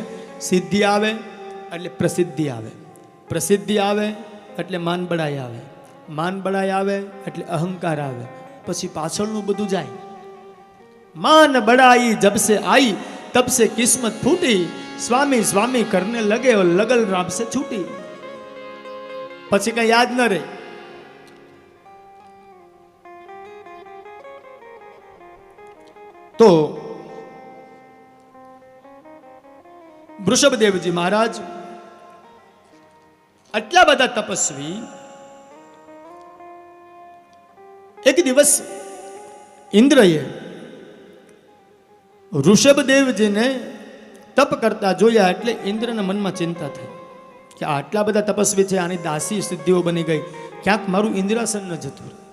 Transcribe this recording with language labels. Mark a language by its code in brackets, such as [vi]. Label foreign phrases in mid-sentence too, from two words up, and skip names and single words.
[gu] સિદ્ધિ આવે એટલે પ્રસિદ્ધિ આવે, પ્રસિદ્ધિ આવે એટલે માન બડાઈ આવે, માન બડાઈ આવે એટલે અહંકાર આવે, પછી પાછળનું બધું જાય. [hi] मान बड़ाई जब से आई तब से किस्मत फूटी. स्वामी स्वामी करने लगे और लगल राम से छूटी. [gu] પછી કઈ યાદ ન રહે. તો વૃષભદેવજી મહારાજ આટલા બધા તપસ્વી એક દિવસ ઇન્દ્રએ ઋષભદેવજીને તપ કરતા જોયા એટલે ઇન્દ્રના મનમાં ચિંતા થઈ કે આટલા બધા તપસ્વી છે, આની દાસી સિદ્ધિઓ બની ગઈ, ક્યાંક મારું ઇન્દ્રાસન ન જતું રહે.